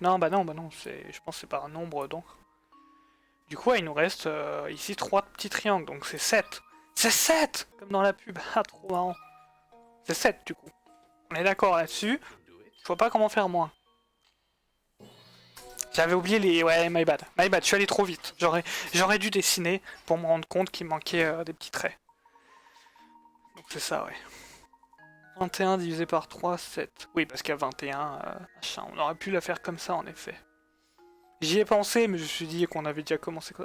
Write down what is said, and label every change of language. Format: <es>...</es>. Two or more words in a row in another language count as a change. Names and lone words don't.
<fr>Non, bah non, je pense que c'est par nombre donc. Du coup, il nous reste ici 3 petits triangles, donc c'est 7. C'est 7! Comme dans la pub. Ah, trop marrant. C'est 7 du coup. On est d'accord là-dessus. Je vois pas comment faire moins. J'avais oublié les... Ouais,</fr> <en>my bad. My bad,</en> <fr>je suis allé trop vite. J'aurais dû dessiner pour me rendre compte qu'il manquait des petits traits. Donc c'est ça, ouais. 21 divisé par 3, 7. Oui, parce qu'il y a 21, machin. On aurait pu la faire comme ça, en effet. J'y ai pensé, mais je me suis dit qu'on avait déjà commencé comme ça.</fr>